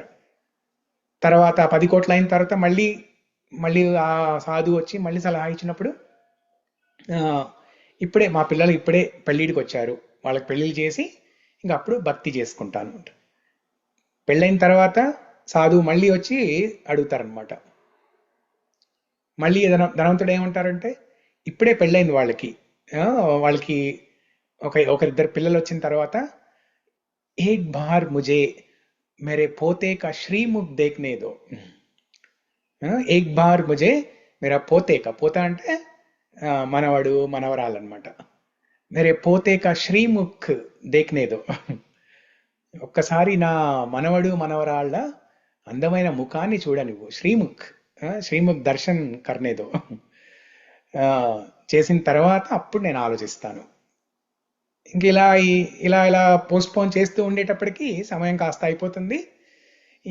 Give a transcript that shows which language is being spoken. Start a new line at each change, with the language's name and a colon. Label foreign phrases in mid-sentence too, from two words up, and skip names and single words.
Telugu: తర్వాత 10 కోట్లు అయిన తర్వాత మళ్ళీ ఆ సాధువు వచ్చి మళ్ళీ సలహా ఇచ్చినప్పుడు, మా పిల్లలు ఇప్పుడే పెళ్ళిడికి వచ్చారు, వాళ్ళకి పెళ్ళిళ్ళు చేసి ఇంకా అప్పుడు భక్తి చేసుకుంటాను. పెళ్ళైన తర్వాత సాధువు మళ్ళీ వచ్చి అడుగుతారనమాట. మళ్ళీ ధనవంతుడు ఏమంటారంటే, ఇప్పుడే పెళ్ళైంది వాళ్ళకి ఒకరిద్దరు పిల్లలు వచ్చిన తర్వాత,
Hindi: एक बार मुझे मेरे पोते का श्रीमुख देखने दो. एक बार मुझे मेरा पोता
Telugu: అంటే మనవడు మనవరాలన్నమాట.
Hindi: मेरे पोते का श्रीमुख देखने दो.
Telugu: ఒక్కసారి నా మనవడు మనవరాళ్ళ అందమైన ముఖాన్ని చూడనివ్వు.
Hindi: श्रीमुख दर्शन करने दो.
Telugu: చేసిన తర్వాత అప్పుడు నేను ఆలోచిస్తాను. ఇంక ఇలా పోస్ట్పోన్ చేస్తూ ఉండేటప్పటికి సమయం కాస్త అయిపోతుంది.